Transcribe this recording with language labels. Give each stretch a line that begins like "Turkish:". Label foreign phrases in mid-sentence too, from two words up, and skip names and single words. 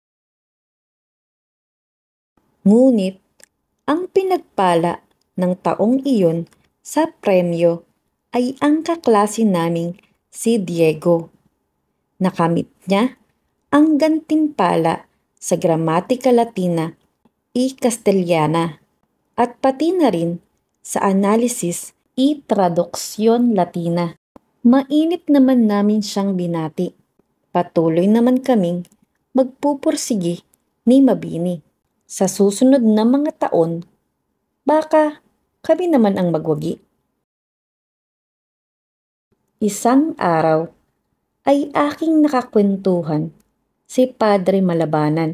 Filipino: Ngunit, ang pinagpala ng taong iyon sa premyo ay ang kaklase naming si Diego. Nakamit niya ang gantimpala sa
Spanish: gramatika Latina y Castellana
Filipino: at pati na rin sa
Spanish: analisis y traduksyon Latina.
Filipino: Mainit naman namin siyang binati. Patuloy naman kaming magpupursigi ni Mabini. Sa susunod na mga taon, baka kami naman ang magwagi. Isang araw ay aking nakakwentuhan si Padre Malabanan.